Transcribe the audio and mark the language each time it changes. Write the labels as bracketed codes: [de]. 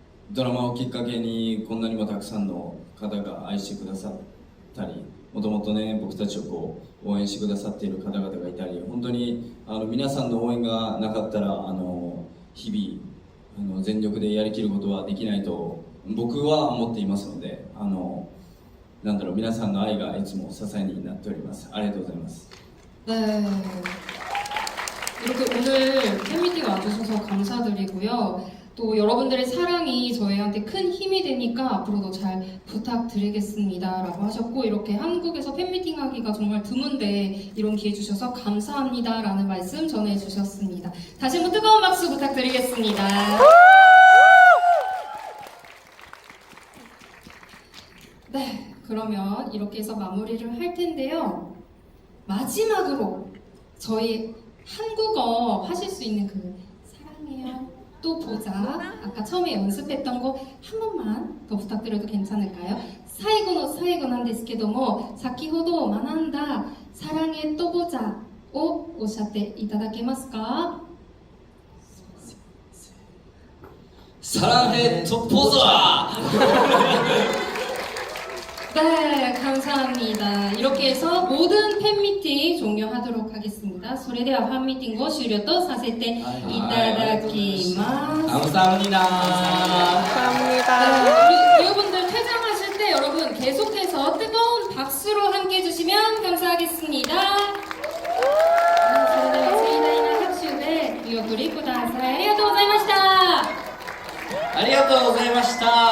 [ja] ドラマをきっかけにこんなにもたくさんの方が愛してくださったり、もともとね、僕たちをこう応援してくださっている方々がいたり、本当に皆さんの応援がなかったら日々全力でやりきることはできないと僕は思っていますので、なんだろう、皆さんの愛がいつも支えになっております。ありがとうございます。 [ko] 네. 이렇게 오늘 팬미팅 와주셔서 감사드리고요. 또 여러분들의 사랑이 저희한테 큰 힘이 되니까 앞으로도 잘 부탁드리겠습니다 라고 하셨고, 이렇게 한국에서 팬미팅 하기가 정말 드문데 이런 기회 주셔서 감사합니다 라는 말씀 전해주셨습니다. 다시 한번 뜨거운 박수 부탁드리겠습니다. 네, 그러면 이렇게 해서 마무리를 할 텐데요. 마지막으로 저희 한국어 하실 수 있는 그 사랑해요 또 보자, 아까 처음에 연습했던 거 한 번만 더 부탁드려도 괜찮을까요? [ja] 사이고노 사이고なんですけども、先ほど学んだ [ko] 사랑해 또 보자 [ja] をおっしゃっていただけますか? [ko] 사랑해 토포자. 네, 감사합니다. 이렇게 해서 모든 팬미팅 종료하도록 하겠습니다. [ja] それでは 팬미팅を終了とさせていただきます. [ko] 감사합니다. 감사합니다. 네, 우리 배우분들 퇴장하실 때 여러분 계속해서 뜨거운 박수로 함께 해주시면 감사하겠습니다. [ja] 네, それでは盛大な拍手で見送りください. ありがとうございました. ありがとうございました。